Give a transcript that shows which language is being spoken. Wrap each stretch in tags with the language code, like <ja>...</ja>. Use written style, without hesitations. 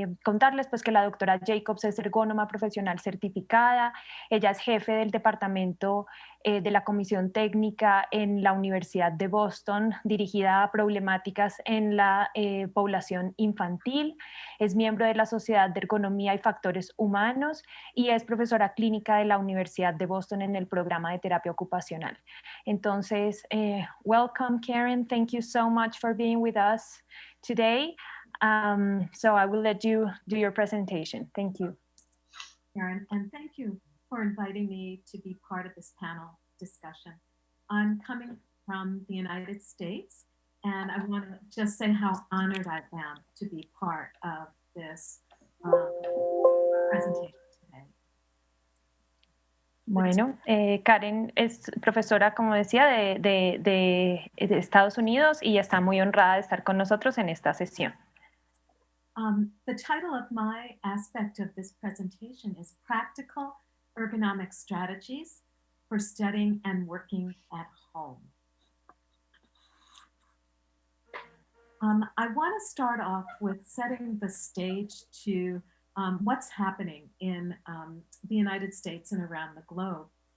<es>contarles pues que la doctora Jacobs es ergónoma profesional certificada, ella es jefe del departamento de la Comisión Técnica en la Universidad de Boston, dirigida a problemáticas en la población infantil, es miembro de la Sociedad de Ergonomía y Factores Humanos y es profesora clínica de la Universidad de Boston en el programa de terapia ocupacional.</es> <en>Entonces, welcome, Karen. Thank you so much for being with us today. So I will let you do your presentation. Thank you. Karen, and thank you for inviting me to be part of this panel discussion. I'm coming from the United States, and I want to just say how honored I am to be part of this presentation today.</en> <es>Bueno, Karen es profesora, como decía, de Estados Unidos y está muy honrada de estar con nosotros en esta sesión.</es> <en>The title of my aspect of this presentation is Practical Ergonomic Strategies for Studying and Working at Home. I want to start off with setting the stage to what's happening in the United States and around the globe.</en>